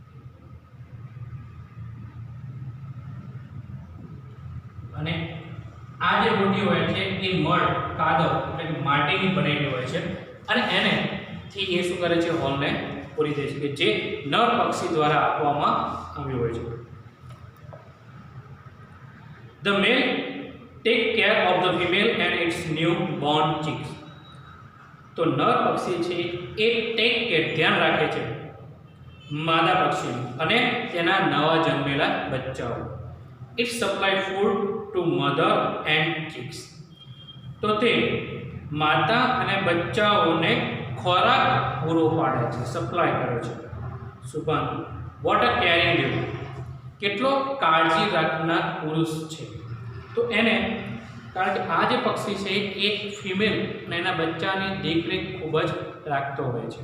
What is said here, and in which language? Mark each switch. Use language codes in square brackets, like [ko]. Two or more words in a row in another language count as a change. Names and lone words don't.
[gu] અને આ જે બોડી હોય છે એ મળ કાદવ એટલે કે માટીની બનેલી હોય છે અને એને થી એ શું કરે છે હોલને પૂરી દે છે કે જે નર પક્ષી દ્વારા આપવામાં આવ્યું હોય છે. [en] The male take care of the female and its new born chicks. [gu] તો નર પક્ષી છે એ [en] take care [gu] ધ્યાન રાખે છે માદા પક્ષીનું અને તેના નવા જન્મેલા બચ્ચાઓ. [en] It supply food to mother and chicks. [gu] તો તે માતા અને બચ્ચાઓને ખોરાક પૂરો પાડે છે, સપ્લાય કરે છે. સુભાન [en] what a caring [gu] દેવ, કેટલો કાળજી રાખનાર પુરુષ છે. તો એને કારણ કે આ જે પક્ષી છે એ ફિમેલ અને એના બચ્ચાની દેખરેખ ખૂબ જ રાખતો હોય છે.